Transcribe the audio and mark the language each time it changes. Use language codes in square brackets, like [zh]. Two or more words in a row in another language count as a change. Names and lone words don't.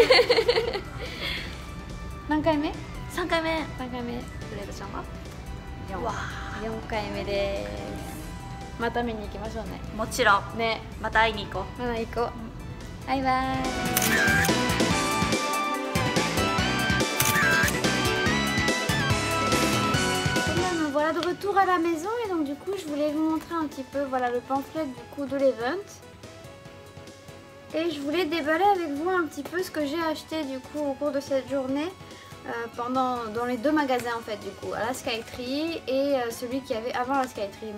[ja] 何回目？3回目。 3回目。フレードちゃんは？4回目です。また見に行きましょうね。もちろん。ね。また会いに行こう。また行こう。 [fr] バイバイ。Voilà de retour à la maison et donc du coup je voulais vous montrer un petit peu voilà le pamphlet du coup de l'event et je voulais déballer avec vous un petit peu ce que j'ai acheté du coup au cours de cette journée dans les deux magasins en fait du coup à la Skytree et celui qui avait avant la Skytree.